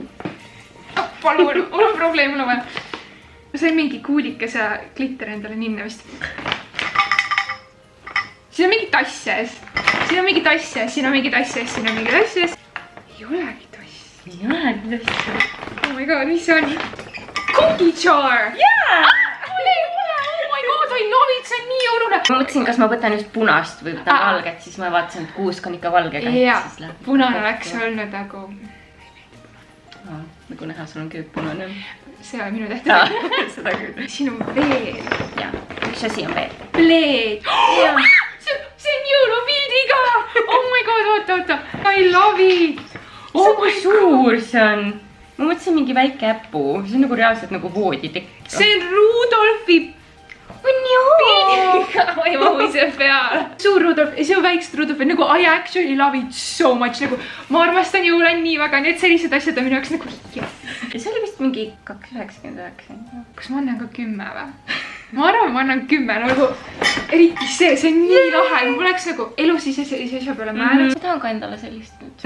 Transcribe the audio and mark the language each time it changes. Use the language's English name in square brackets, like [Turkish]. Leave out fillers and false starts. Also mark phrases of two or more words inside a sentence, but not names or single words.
[Estonian] Palun, mul on probleem, mul on vaja. Ma sain mingi kuulikas ja glitter endale ninna vist. Siin on mingi tass sees. Siin on mingi tass sees, siin on mingi tass sees, siin on mingi tass sees. Ei olegi tass. Ei olegi tass. [English] Oh my god, [Estonian] mis see on? [English] Cookie jar! [Estonian] Jaa! Mul ei ole! [English] Oh my god, I love it, [Estonian] see on nii oluline! Ma mõtlesin, kas ma võtan just punast või võtan valget, siis ma vaatasin, et kuusk on ikka valgega. Jaa, punane oleks olnud nagu... Nagu näha, sul on köök punane. See on minu tehtud. Seda küll. Siin on veel. Jaa, üks asi on veel. Pleed. See on jõulupildiga. [English] Oh my god, oota. I love it. [Estonian] Oh kui suur see on. Ma mõtlesin mingi väike äppu. See on nagu reaalselt nagu vooditekk. See on Rudolfi on ju. pildiga, ma ei mahu ise peale. Suur Rudolf, see on väiksed Rudolf, nagu [English] I actually love it so much, [Estonian] nagu ma armastan jõule nii väga, nii et sellised asjad on minu jaoks nagu yes. Ja see oli vist mingi 2,99. Kas ma annan ka 10 või? Ma arvan, ma annan 10, nagu eriti see on nii lahe, ma poleks nagu elus ise sellise asja peale mõelnud. Ma tahan ka endale sellist nüüd.